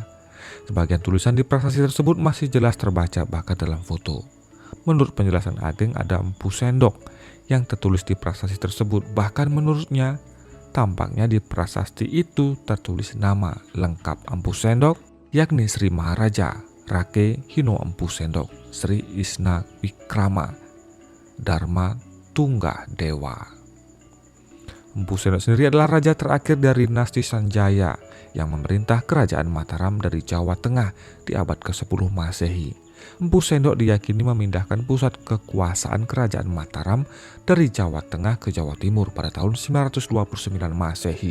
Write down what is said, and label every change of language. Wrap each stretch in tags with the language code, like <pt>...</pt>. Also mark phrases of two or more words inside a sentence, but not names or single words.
<id>Sebagian tulisan di prasasti tersebut masih jelas terbaca bahkan dalam foto. Menurut penjelasan Ageng, ada Empu Sendok yang tertulis di prasasti tersebut. Bahkan menurutnya, tampaknya di prasasti itu tertulis nama lengkap Empu Sendok, yakni Sri Maharaja Rake Hino Empu Sendok Sri Isna Wikrama Dharma Tunggah Dewa. Empu Sendok sendiri adalah raja terakhir dari dinasti Sanjaya yang memerintah kerajaan Mataram dari Jawa Tengah di abad ke-10 Masehi. Empu Sendok diyakini memindahkan pusat kekuasaan kerajaan Mataram dari Jawa Tengah ke Jawa Timur pada tahun 929 Masehi.</id>